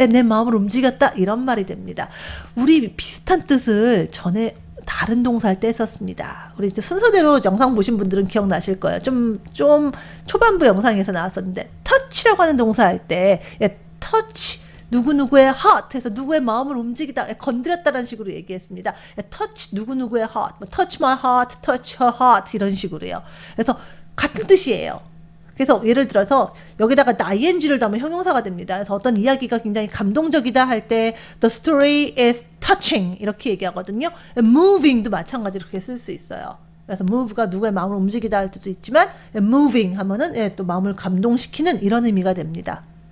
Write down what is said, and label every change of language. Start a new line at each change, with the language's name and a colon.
Korean: 내 마음을 움직였다. 이런 말이 됩니다. 우리 비슷한 뜻을 전에 다른 동사할 때 썼습니다. 우리 이제 순서대로 영상 보신 분들은 기억나실 거예요. 좀 초반부 영상에서 나왔었는데 touch라고 하는 동사할 때 touch 누구누구의 heart 해서 누구의 마음을 움직이다, 건드렸다라는 식으로 얘기했습니다.
English: touch 누구누구의 heart, touch my heart, touch her heart
Korean: 이런 식으로요. 그래서 같은 뜻이에요. 그래서 예를 들어서 여기다가 ing를 담으면 형용사가 됩니다. 그래서 어떤 이야기가 굉장히 감동적이다 할 때
English: the story is touching
Korean: 이렇게 얘기하거든요. moving도 마찬가지로 그렇게 쓸 수 있어요. 그래서 move가 누구의 마음을 움직이다 할 수도 있지만 moving 하면은 또 마음을 감동시키는 이런 의미가 됩니다.